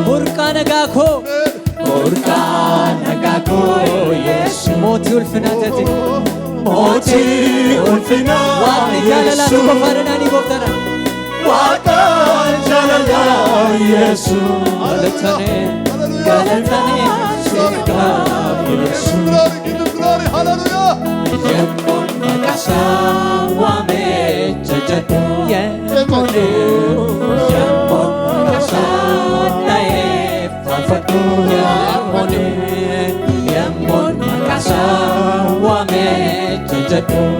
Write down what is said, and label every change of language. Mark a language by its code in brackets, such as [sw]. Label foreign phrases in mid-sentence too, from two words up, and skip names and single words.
[om] Burqaa nagaa koo. Burqaa nagaa koo Yesu. Mootii ulfinaa taate. Mootii ulfinaa Waan ni jaalala si qofa. Dhanaanii gooftaadhaan. Waaqa jaalala Yesuus. Galatane, Hallelujah. galatane, Hallelujah. siif qabu Yesuus. [en] Give him glory, give him glory. [om] Hallelujah. Yemmoon maqaa isaa waamee jajatu. Yemmoon. Yemmoon maqaa isaa dha'ee Faarfadhu. Yemmuun, yemmuun maqaa isaa waamee jajjadhu.